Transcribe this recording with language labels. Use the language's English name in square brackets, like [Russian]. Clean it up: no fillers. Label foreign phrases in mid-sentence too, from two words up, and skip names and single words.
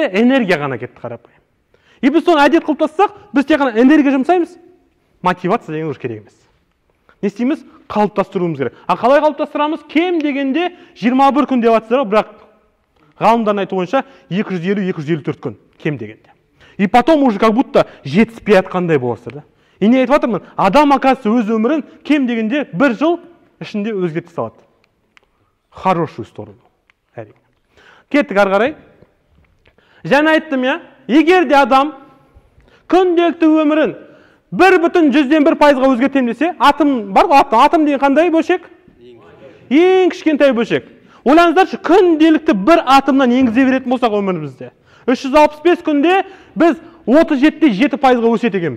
[Kazakh] Энергия ғана кетті қарапайым. И біз соны әдет қылыптассақ, біз тек қана энергия жұмсаймыз. Мотивация деген уже керек емес. Не істейміз? Қалыптастыруымыз керек. А қалай қалыптастырамыз? Кем дегенде 21 күн деп жатсыздар, бірақ ғалымдардың айтуы бойынша 250-254 күн кем дегенде. [Russian] И потом уже как будто [Kazakh] жетіспей жатқандай боласыздар да. И не айтып жатырмын, адам оказывается өз өмірін кем дегенде 1 жыл ішінде өзгерте салады. [Russian] Хорошую сторону. [Kazakh] Кеттік ары қарай. Жаңа айттым, я, егер де адам күнделікті өмірін 1,1% өзгертем десе, атом бар ғой, атом деген қандай бөлшек? Ең кішкентай бөлшек. Ойлаңыздаршы, күнделікті бір атомнан енгізе беретін болсақ өмірімізде, 365 күнде біз 37,7% өседі екенбіз.